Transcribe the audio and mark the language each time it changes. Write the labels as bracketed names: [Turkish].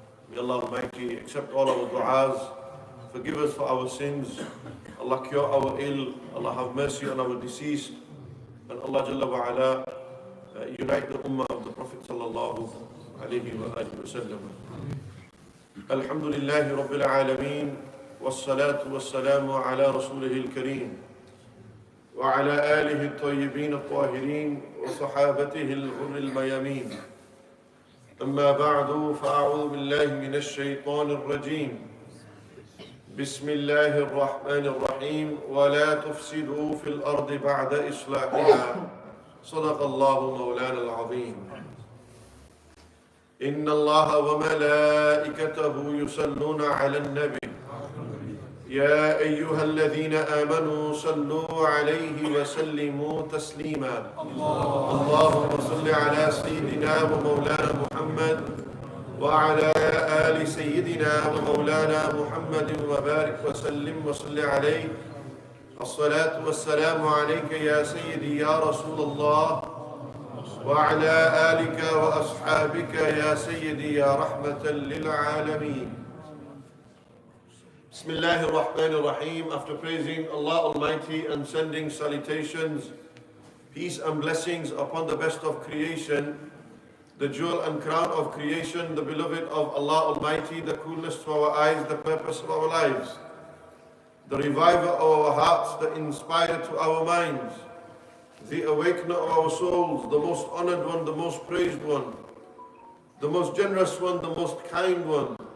[English] May Allah Almighty accept all our du'as, forgive us for our sins, Allah cure our ill, Allah have mercy on our deceased, and Allah Jalla wa Ala unite the ummah of the Prophet [Arabic] sallallahu alayhi wa alihi wa sallam. Alhamdulillahi Rabbil Alameen, wassalatu wassalamu ala rasulihil kareem, وعلى آله الطيبين الطاهرين وصحابته الغر الميامين. أما بعد فأعوذ بالله من الشيطان الرجيم. بسم الله الرحمن الرحيم. ولا تفسدوا في الأرض بعد إصلاحها. صدق الله مولانا العظيم. إن الله وملائكته يصلون على النبي يا أيها الذين آمنوا صلوا عليه وسلموا تسليما. اللهم صل على سيدنا ومولانا محمد وعلى آل سيدنا ومولانا محمد وبارك وسلم وصل عليه. الصلاة والسلام عليك يا سيدي يا رسول الله وعلى آلك وأصحابك يا سيدي يا رحمة للعالمين. Bismillahir Rahmanir Rahim. [English] After praising Allah Almighty and sending salutations, peace and blessings upon the best of creation, the jewel and crown of creation, the beloved of Allah Almighty, the coolness to our eyes, the purpose of our lives, the reviver of our hearts, the inspirer to our minds, the awakener of our souls, the most honored one, the most praised one, the most generous one, the most kind one.